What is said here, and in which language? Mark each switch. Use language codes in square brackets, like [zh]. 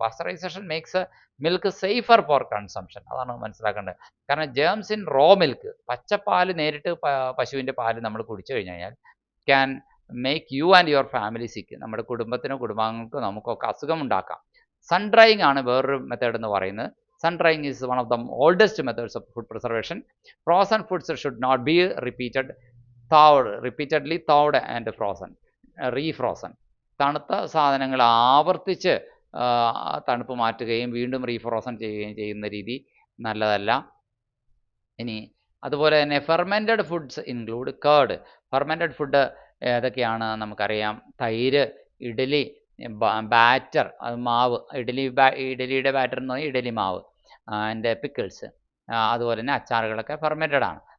[en] Pasteurisation makes milk safer for consumption. [ml] അതാണ് മനസ്സിലാക്കേണ്ടത്. [en] കാരണം germs in raw milk, [ml] പച്ചപ്പാൽ നേരിട്ട് പശുവിൻ്റെ പാല് നമ്മൾ കുടിച്ചു കഴിഞ്ഞാൽ [en] Can make you and your family sick. [ml] നമ്മുടെ കുടുംബത്തിനോ കുടുംബാംഗങ്ങൾക്കോ നമുക്കൊക്കെ അസുഖം ഉണ്ടാക്കാം. സൺ ഡ്രൈയിങ് ആണ് വേറൊരു മെത്തേഡ് എന്ന് പറയുന്നത്. [en] Sun drying is one of the oldest methods of food preservation. Frozen foods should not be repeatedly thawed and frozen, refrozen. [ml] തണുത്ത സാധനങ്ങൾ ആവർത്തിച്ച് തണുപ്പ് മാറ്റുകയും വീണ്ടും റീഫ്രോസൺ ചെയ്യുകയും ചെയ്യുന്ന രീതി നല്ലതല്ല. ഇനി അതുപോലെ തന്നെ [en] Fermented foods included. [ml] Fermented food ഏതൊക്കെയാണ് നമുക്കറിയാം. തൈര്, ഇഡ്ഡലി ബാറ്റർ, അത് മാവ്, ഇഡലിയുടെ ബാറ്റർ എന്ന് പറഞ്ഞാൽ ഇഡലി മാവ്, ആൻഡ് പിക്കിൾസ്, അതുപോലെ തന്നെ അച്ചാറുകളൊക്കെ ഫെർമെൻറ്റഡ് ആണ്.